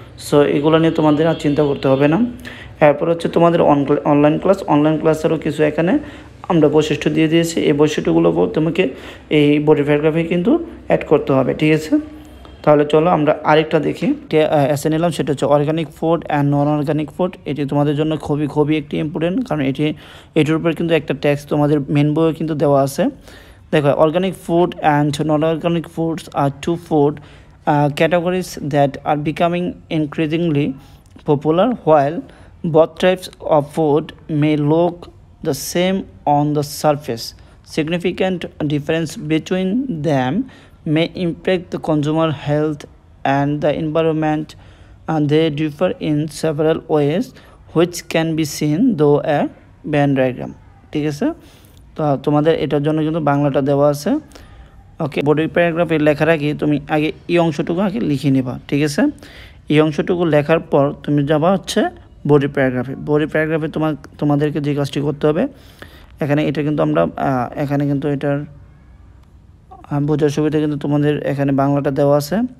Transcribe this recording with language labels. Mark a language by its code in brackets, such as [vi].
[bn] So এগুলো নিয়ে তোমাদের আর চিন্তা করতে হবে না। এরপর হচ্ছে তোমাদের অনলাইন ক্লাস, অনলাইন ক্লাসেরও কিছু এখানে আমরা বৈশিষ্ট্য দিয়ে দিয়েছি, এই বৈশিষ্ট্যগুলো তোমাকে এই বডি প্যারাগ্রাফে কিন্তু অ্যাড করতে হবে, ঠিক আছে? তাহলে চলো আমরা আরেকটা দেখি, এসে নিলাম, সেটা হচ্ছে [en] Organic food and non organic food. [bn] এটি তোমাদের জন্য খুবই খুবই একটি ইম্পর্টেন্ট, কারণ এটির উপর কিন্তু একটা ট্যাক্স তোমাদের মেন বইয়ে কিন্তু দেওয়া আছে। দেখো, [en] organic food and non-organic foods are two food categories that are becoming increasingly popular. While both types of food may look the same on the surface, significant difference between them may impact the consumer health and the environment, and they differ in several ways which can be seen through a Venn diagram, [bn] ঠিক আছে? তো তোমাদের এটার জন্য কিন্তু বাংলাটা দেওয়া আছে। ওকে, বডি প্যারাগ্রাফে লেখার আগে তুমি আগে এই অংশটুকু আগে লিখে নেবা, ঠিক আছে? এই অংশটুকু লেখার পর তুমি যাবা হচ্ছে বডি প্যারাগ্রাফে। বডি প্যারাগ্রাফে তোমাদেরকে যে কাজটি করতে হবে, এখানে এটা কিন্তু আমরা এখানে কিন্তু এটার বোঝার সুবিধা কিন্তু তোমাদের এখানে বাংলাটা দেওয়া আছে।